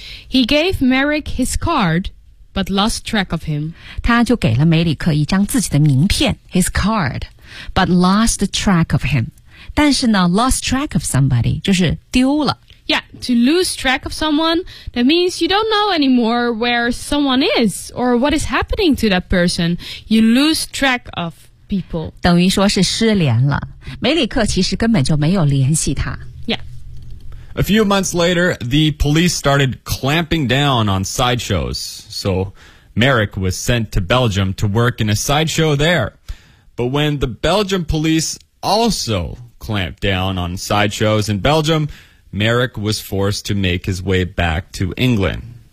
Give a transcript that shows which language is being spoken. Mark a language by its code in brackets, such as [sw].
[en] He gave Merrick his card, but lost track of him. [zh] 他就给了梅里克一张自己的名片 ， [en] his card. But lost track of him. [zh] 但是呢 [en] lost track of somebody, [zh] 就是丢了。 [en] Yeah, to lose track of someone, that means you don't know anymore where someone is or what is happening to that person. You lose track of people. [zh] 等于说是失联了。梅里克其实根本就没有联系他。 [en] Yeah. A few months later, the police started clamping down on sideshows. So Merrick was sent to Belgium to work in a sideshow there. But when the Belgian police also clamped down on sideshows in Belgium, Merrick was forced to make his way back to England.